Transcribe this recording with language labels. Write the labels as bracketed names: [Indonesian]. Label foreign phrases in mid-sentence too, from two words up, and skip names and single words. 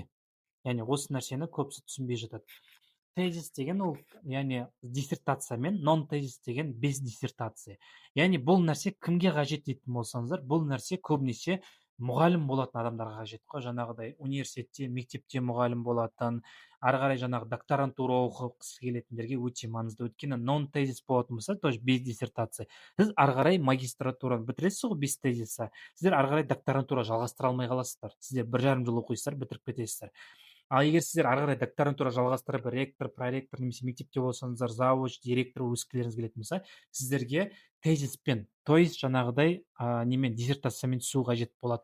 [Kazakh] Яғни осы нәрсені көбісі түсінбей жатады. Тезис деген ол, яғни диссертация мен нон тезис деген [Russian] без диссертация. [Kazakh] Яғни бұл нәрсе кімге қажет дейтін болсаңыздар, бұл нәрсе көбінесе мұғалім болатын адамдарға қажет қой. Жаңағыдай университетте, мектепте мұғалім болатын, ары қарай жаңағы докторантура оқығысы келетіндерге өте маңызды. Өйткені нон тезис болатын болса, [Russian] то есть без диссертация, [Kazakh] сіз ары қарай магистратураны бітіресіз ғой [Russian] без тезиса, [Kazakh] сіздер ары қарай докторантура жалғастыра алмай қаласыздар. Сіздер 1,5 жыл оқисыздар, бітіріп кетесіздер. Ал егер сіздер ары қарай докторантура жалғастырып, ректор, проректор немесе мектепте болсаңыздар, завуч, директор өскілеріңіз келетін болса, сіздерге тезиспен, [Russian] то есть [Kazakh] жаңағыдай немен диссертациямен түсу қажет болады.